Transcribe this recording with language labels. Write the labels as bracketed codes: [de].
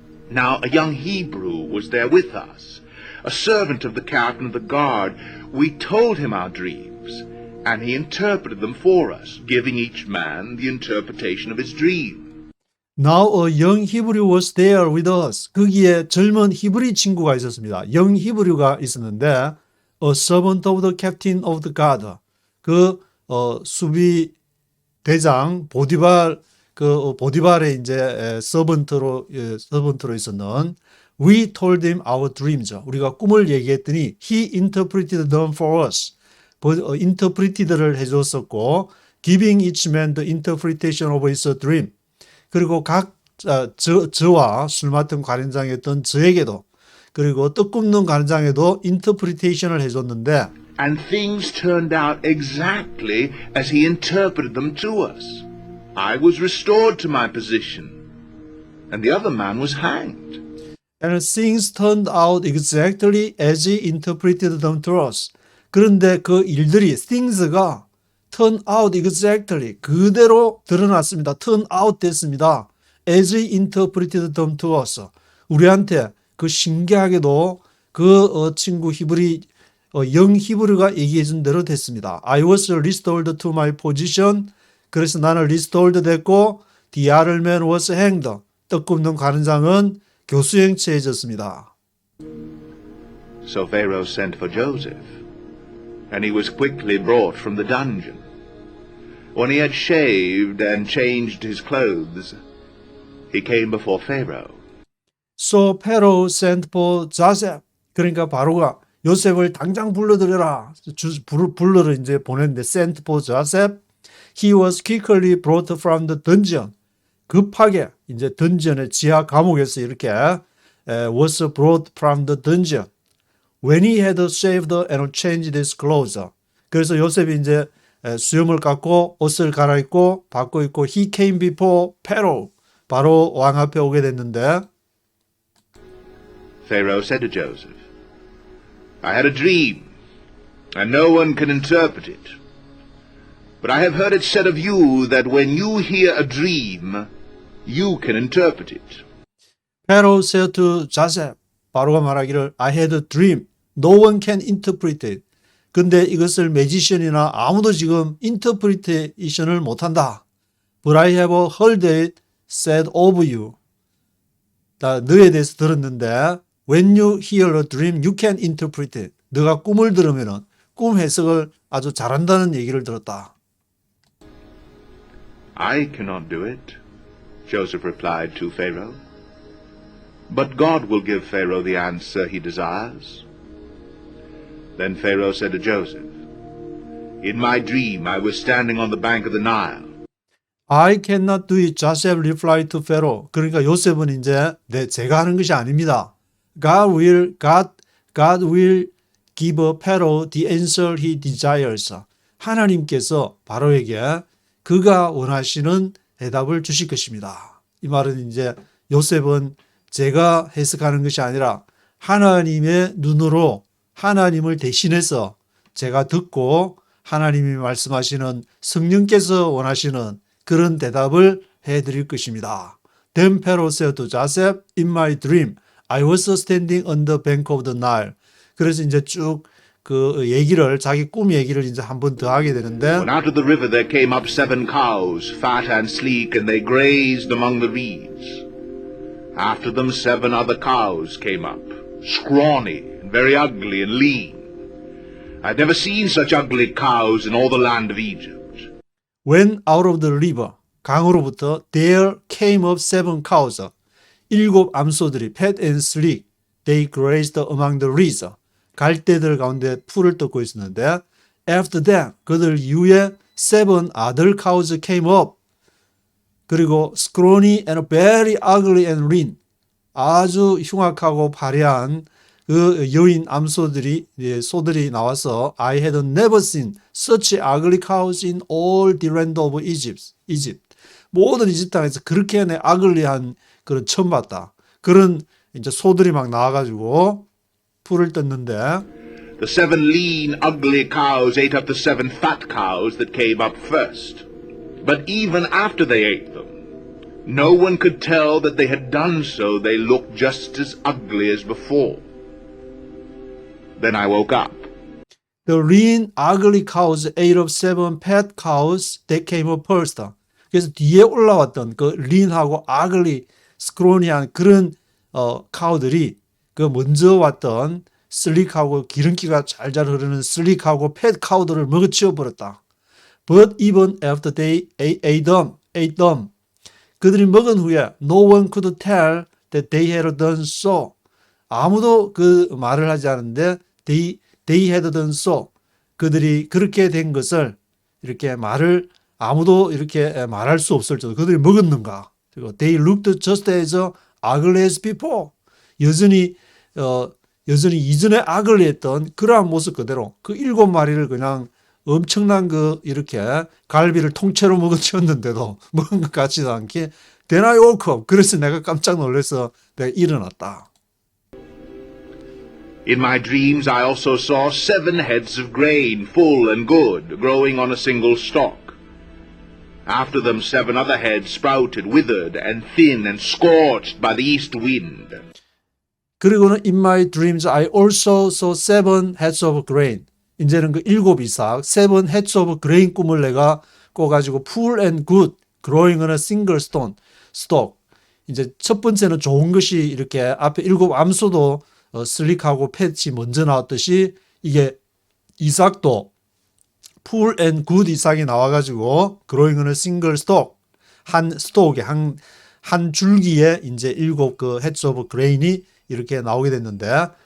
[en] Now a young Hebrew was there with us, a servant of the captain of the guard. We told him our dreams, and he interpreted them for us, giving each man the interpretation of his dream. Now a young Hebrew was there with us. [ko] 거기에 젊은 히브리 친구가 있었습니다. [en] young Hebrew가 [ko] 있었는데 [en] a servant of the captain of the guard. [ko] 그 수비 대장 보디발의 이제 서번트로 있었는 [en] we told him our dreams. [ko] 우리가 꿈을 얘기했더니 [en] he interpreted them for us. interpreted를 [ko] 해줬었고 [en] giving each man the interpretation of his dream. [ko] 그리고 저와 술 맡은 관원장이었던 저에게도 그리고 떡 굽는 관원장에도 interpretation을 해줬는데 [en] And things turned out exactly as he interpreted them to us. I was restored to my position, and the other man was hanged. And things turned out exactly as he interpreted them to us. [ko] 그런데 그 일들이 things가 [en] turn out exactly [ko] 그대로 드러났습니다. [en] turn out [ko] 됐습니다. [en] as he interpreted them to us. [ko] 우리한테 그 신기하게도 그 친구 히브리 영 히브리가 얘기해 준 대로 됐습니다. [en] I was restored to my position. [ko] 그래서 나는 [en] restored [ko] 됐고 [en] the other man was hanged. [ko] 떡 굽는 관원장은 교수행체해졌습니다. [en] So Pharaoh sent for Joseph, and he was quickly brought from the dungeon. When he had shaved and changed his clothes, he came before Pharaoh. So Pharaoh sent for Joseph. [ko] 그러니까 바로가 요셉을 당장 불러들여라. 불러를 이제 보냈는데 [en] sent for Joseph. He was quickly brought from the dungeon. [ko] 급하게 이제 던전의 지하 감옥에서 이렇게 [en] was brought from the dungeon. When he had shaved and changed his clothes. [ko] 그래서 요셉이 이제 수염을 깎고 옷을 갈아입고 바꿔 입고 [en] he came before Pharaoh. [ko] 바로 왕 앞에 오게 됐는데 [en] Pharaoh said to Joseph, I had a dream, and no one can interpret it. But I have heard it said of you that when you hear a dream, you can interpret it. Pharaoh said to Joseph, [ko] 바로가 말하기를 [en] I had a dream. No one can interpret it. [ko] 근데 이것을 매지션이나 아무도 지금 인터프리테이션을 못한다. [en] But I have heard it said of you. [ko] 너에 대해서 들었는데 [en] when you hear a dream, you can interpret it. [ko] 너가 꿈을 들으면은 꿈 해석을 아주 잘한다는 얘기를 들었다. [en] I cannot do it, Joseph replied to Pharaoh. But God will give Pharaoh the answer he desires. Then Pharaoh said to Joseph, In my dream I was standing on the bank of the Nile. I cannot do it, Joseph replied to Pharaoh. [ko] 그러니까 요셉은 이제 제가 하는 것이 아닙니다. [en] God will give Pharaoh the answer he desires. [ko] 하나님께서 바로에게 그가 원하시는 대답을 주실 것입니다. 이 말은 이제 요셉은 제가 해석하는 것이 아니라 하나님의 눈으로 하나님을 대신해서 제가 듣고 하나님이 말씀하시는 성령께서 원하시는 그런 대답을 해드릴 것입니다. [en] Then Pharaoh said to Joseph, in my dream, I was standing on the bank of the Nile. [ko] 그래서 이제 쭉 그 얘기를 자기 꿈 얘기를 이제 한 번 더 하게 되는데 [en] When out of the river there came up 7 cows, fat and sleek, and they grazed among the reeds. After them 7 other cows came up, scrawny and very ugly and lean. I'd never seen such ugly cows in all the land of Egypt. When out of the river, [ko] 강으로부터 [en] there came up 7 cows. 7 [ko] 암소들이 [en] fat and sleek, they grazed among the reeds. [ko] 갈대들 가운데 풀을 뜯고 있었는데 [en] after that, [ko] 그들 이후에 [en] 7 other cows came up. [ko] 그리고 [en] scrawny and very ugly and lean. [ko] 아주 흉악하고 발해한 그 여인 암소들이 소들이 나와서 [en] I had never seen such ugly cows in all the land of Egypt. [ko] 모든 이집트 땅에서 그렇게 ugly한 그런 처음 봤다. 그런 이제 소들이 막 나와가지고 풀을 뜯는데 [en] The 7 lean, ugly cows ate up the 7 fat cows that came up first. But even after they ate them, no one could tell that they had done so. They looked just as ugly as before. Then I woke up. The lean, ugly cows ate up 7 fat cows that came up first. [ko] 그래서 뒤에 올라왔던 그 lean하고 ugly, scrawny한 그런 카우들이 그 먼저 왔던 슬릭하고 기름기가 잘잘 흐르는 슬릭하고 팻 카우들을 먹어치워 버렸다. [en] But even after they ate them, [ko] 그들이 먹은 후에 [en] no one could tell that they had done so. [ko] 아무도 그 말을 하지 않는데 [en] they had done so. [ko] 그들이 그렇게 된 것을 이렇게 말을 아무도 이렇게 말할 수 없을 정도. 그들이 먹었는가? 그리고 [en] they looked just as ugly as before. [ko] 여전히 이전에 ugly했던 그러한 모습 그대로 그 7마리를 그냥 엄청난 그 이렇게 갈비를 통째로 먹어치웠는데도 먹은 것 같지도 않게 [en] Then I woke up. [ko] 그래서 내가 깜짝 놀라서 내가 일어났다. [en] In my dreams I also saw 7 heads of grain, full and good, growing on a single stalk. After them 7 other heads sprouted, withered and thin and scorched by the east wind. [ko] 그리고는 [en] in my dreams I also saw 7 heads of grain. [ko] 이제는 그 7 이삭, [en] 7 heads of grain [ko] 꿈을 내가 꿔가지고 [en] full and good, growing on a single stalk. [ko] 이제 첫 번째는 좋은 것이 이렇게 앞에 7 암소도 슬릭하고 팻이 먼저 나왔듯이 이게 이삭도 [en] full and good [ko] 이삭이 나와가지고 [en] growing on a single stalk, [ko] 한 스톡에 한 줄기에 이제 7 그 heads of grain이 이렇게 나오게 됐는데